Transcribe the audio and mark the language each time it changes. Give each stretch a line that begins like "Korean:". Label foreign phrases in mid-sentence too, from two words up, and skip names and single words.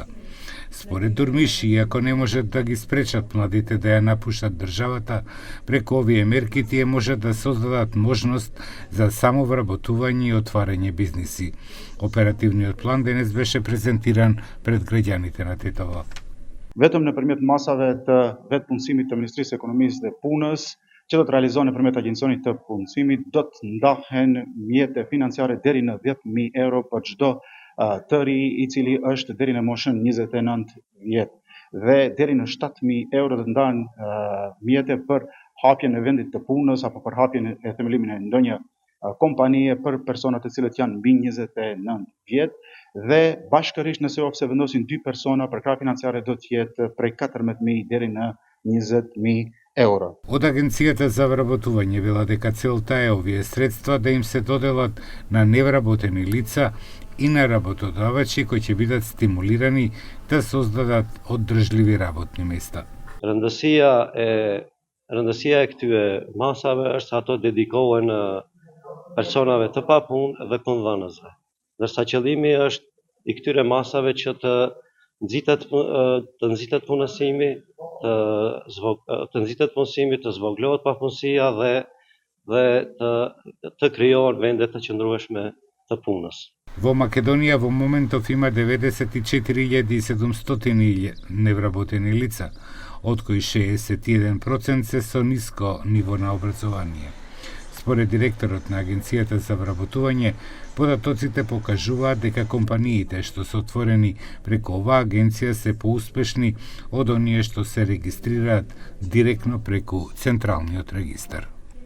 Macedonian: Според Дурмиши, иако не можат да ги спречат младите да ја напуштат државата, преку овие мерки тие можат да создадат можност за самовработување и отварање бизниси. Оперативниот план денес беше презентиран пред граѓаните на Тетово.
Albanian: Vetëm në përmjet masave të vetë punësimit të Ministrisë së Ekonomisë dhe Punës, që do të realizohen nëpërmjet agjencionit të punësimit, do të ndahen mjete financiare deri në 10.000 euro për çdo të ri i cili është deri në moshën 29 vjet. Dhe deri në 7.000 euro do të ndahen mjete për hapjen e vendit të punës apo për hapjen e themelimin e ndonjë kompanie për persona të cilët janë mbi 29 vjet. Dhe bashkërisht nëse ofse vendosin 2 persona, përkrah financiare do të jetë prej 14.000 deri në 20.000 euro.
Macedonian: Од Агенцијата за вработување вела дека целта е овие средства да им се доделат на невработени лица и на работодавачи кои ќе бидат стимулирани да создадат оддржливи работни места.
Albanian: Rëndësia e këtyre masave është ato dedikohen personave të papunë dhe punëdhënësve. Ndërsa qëllimi është i këtyre masave që të nxitet punësimi, të zvoglohet papunësia dhe të krijohen vende të qëndrueshme të punës.
Macedonian: Во Македонија во моментов има 94.700 невработени лица, од кои 61% се со ниско ниво на образование. Според директорот на Агенцијата за вработување, податоците покажуваат дека компаниите што се отворени преку оваа агенција се поуспешни од оние што се регистрираат директно преку Централниот регистар.